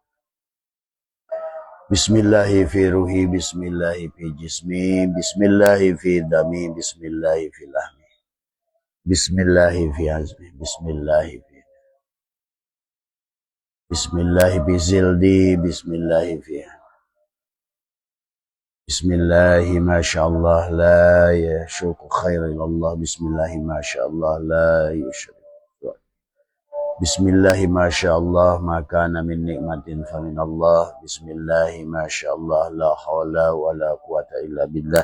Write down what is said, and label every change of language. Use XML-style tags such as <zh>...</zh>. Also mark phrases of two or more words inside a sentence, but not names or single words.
<ar>بسم الله في روحي, بسم الله في جسمي، بسم الله في دمي، بسم الله في لحمي، بسم الله في عظمي، بسم الله في جلدي، بسم الله في بسم الله ما شاء الله لا يسوق خير إلا الله، بسم الله ما شاء الله لا يشرك. بسم الله ما شاء الله ما كان من نعمة فمن الله. بسم الله ما شاء الله لا حول ولا قوة إلا بالله.</ar>